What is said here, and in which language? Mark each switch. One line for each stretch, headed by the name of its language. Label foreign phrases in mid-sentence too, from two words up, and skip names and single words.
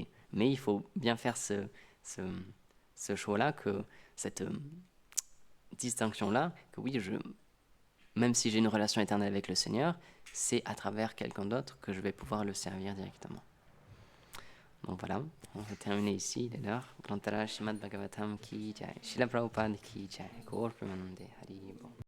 French: Mais il faut bien faire ce choix-là, cette distinction-là, que oui, même si j'ai une relation éternelle avec le Seigneur, c'est à travers quelqu'un d'autre que je vais pouvoir le servir directement. Donc voilà, on va terminer ici, il est l'heure.
Hindi: ग्रन्थराज श्रीमद् भागवतम् की जय, श्रील प्रभुपाद की जय,
Bangla: গৌর প্রেমানন্দে হরি বোল.